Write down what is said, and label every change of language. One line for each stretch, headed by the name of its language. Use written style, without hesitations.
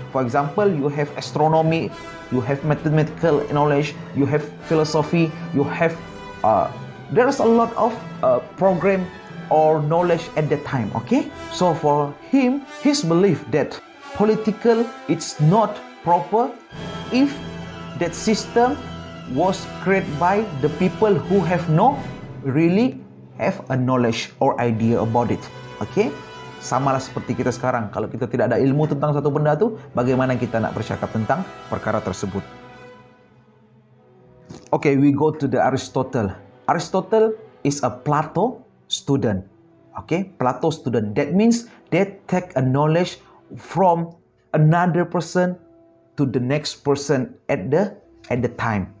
English: For example, you have astronomy, you have mathematical knowledge, you have philosophy, you have there's a lot of program or knowledge at that time. Okay, so for him, his belief that political it's not proper if that system was created by the people who have no really have a knowledge or idea about it.
Malay: Okay, samalah seperti kita sekarang, kalau kita tidak ada ilmu tentang satu benda tu, bagaimana kita nak bercakap tentang perkara tersebut?
English: Okay, we go to the Aristotle. Aristotle is a Plato student. Okay, Plato student. That means they take a knowledge from another person to the next person at the time.